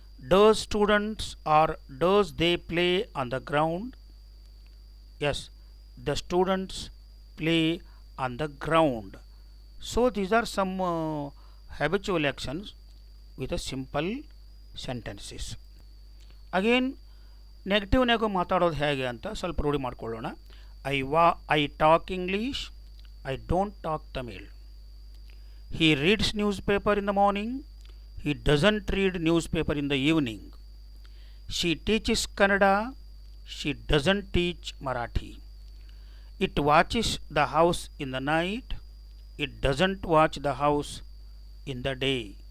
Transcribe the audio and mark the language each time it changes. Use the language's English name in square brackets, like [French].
[English] Does students or does they play on the ground? Yes, the students play on the ground. So these are some habitual actions with a simple sentences. [Kannada] Again ನೆಗೆಟಿವ್ನಾಗ ಮಾತಾಡೋದು ಹೇಗೆ ಅಂತ ಸ್ವಲ್ಪ ರೂಢಿ ಮಾಡ್ಕೊಳ್ಳೋಣ. [English] I talk English, I don't talk Tamil. He reads newspaper in the morning, he doesn't read newspaper in the evening. She teaches Kannada, she doesn't teach Marathi. It watches the house in the night, it doesn't watch the house in the day.